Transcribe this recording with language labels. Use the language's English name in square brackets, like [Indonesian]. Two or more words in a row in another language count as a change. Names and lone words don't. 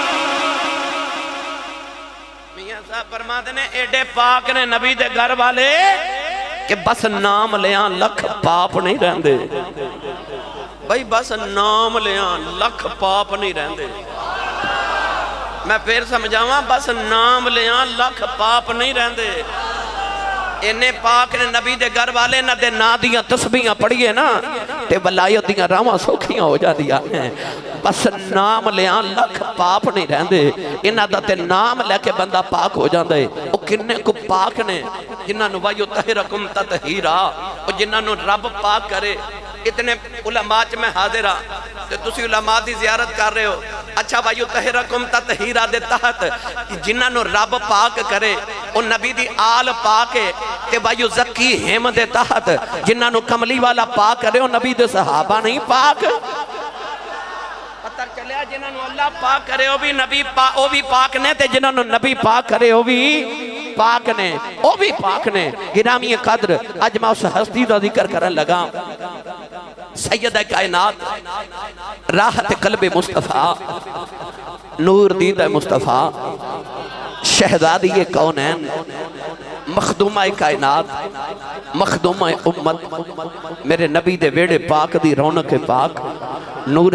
[Punjabi] میاں صاحب فرماتے نے ایڈے پاک نے نبی دے گھر والے کہ بس نام لیاں لکھ پاپ نہیں رہندے بھائی بس نام لیاں لکھ پاپ نہیں رہندے میں پھر سمجھاواں بس نام لیاں لکھ پاپ نہیں رہندے انہیں پاک نے نبی دے گھر والے نہ دے نا دیاں تسبیحاں پڑھیے نا تے ولایت دیاں راواں سوکھیاں ہو جا دیا ہیں بس نام لیاں لکھ پاپ نہیں رہندے انہاں دا تے نام لے کے بندہ پاک ہو جاندے او کنے کو پاک نے جنہاں نو [Arabic] وَيُطَهِّرَكُمْ تَطْهِيرًا [Punjabi] او جنہاں نو رب پاک کرے اتنے علماء میں حاضر ہاں تے تسی علماء دی زیارت کر رہے ہو اچھا [Arabic] وَيُطَهِّرَكُمْ تَطْهِيرًا [Punjabi] دے تحت جنہاں نو رب پاک کرے او نبی دی آل پاک ہے تے وَيُزَكِّيهِمْ دے تحت جنہاں نو کملی والا پاک کرے او نبی دے صحابہ نہیں پاک پتہ چلیا جنہاں نو اللہ پاک کرے او بھی نبی او بھی پاک نے تے جنہاں نو نبی پاک کرے او بھی پاک نے او بھی پاک نے گرامی قدر اج میں اس ہستی دا ذکر کرن لگا سیدہ کائنات راحت قلب مصطفیٰ نور دید مصطفیٰ شہزادی کونین مخدومہ کائنات مخدومہ امت میرے نبی دے ویڑے پاک دی رونق پاک نور